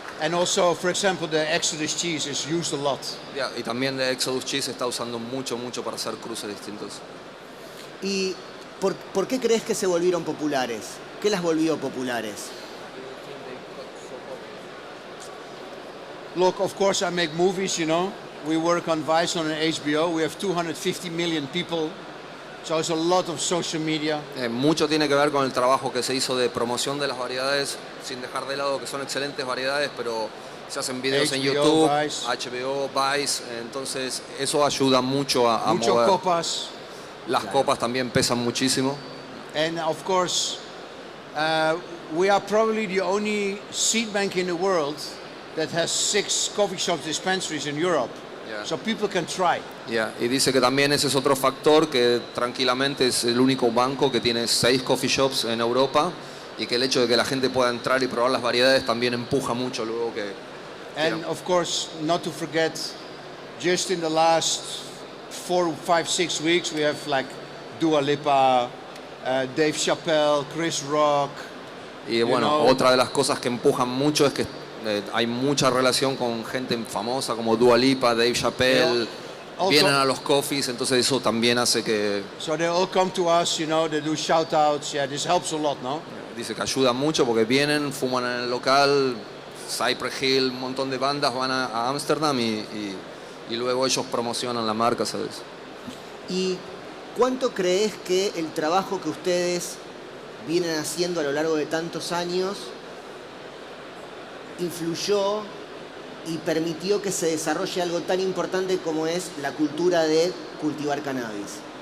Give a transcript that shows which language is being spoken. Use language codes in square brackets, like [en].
[en] And also, for example, the Exodus cheese is used a lot. [es] Y también de Exodus Cheese se está usando mucho para hacer cruces distintos. ¿Y por qué crees que se volvieron populares? ¿Qué las volvió populares? [en] Look, of course I make movies, you know. We work on Vice on HBO. We have 250 million people. So it's a lot of social media. [es] Mucho tiene que ver con el trabajo que se hizo de promoción de las variedades, sin dejar de lado que son excelentes variedades, pero se hacen videos en HBO, YouTube, Vice. HBO, Vice, entonces eso ayuda mucho a Mucho mover. copas. Las copas también pesan muchísimo. [en] And of course, we are probably the only seed bank in the world that has 6 coffee shops dispensaries in Europe. Yeah. So people can try. [es] Y dice que también ese es otro factor, que tranquilamente es el único banco que tiene 6 coffee shops en Europa, y que el hecho de que la gente pueda entrar y probar las variedades también empuja mucho luego que... [en] And of course, not to forget, just in the last 4, 5, 6 weeks, we have like Dua Lipa, Dave Chappelle, Chris Rock. [es] Y bueno, otra de las cosas que empujan mucho es que hay mucha relación con gente famosa como Dua Lipa, Dave Chappelle, vienen a los coffees, entonces eso también hace que... [en] So they all come to us, you know, they do shout outs, yeah, this helps a lot, no? [es] Dice que ayuda mucho porque vienen, fuman en el local, Cypress Hill, un montón de bandas van a Ámsterdam y luego ellos promocionan la marca, ¿sabes? ¿Y cuánto crees que el trabajo que ustedes vienen haciendo a lo largo de tantos años influyó y permitió que se desarrolle algo tan importante como es la cultura de cultivar cannabis?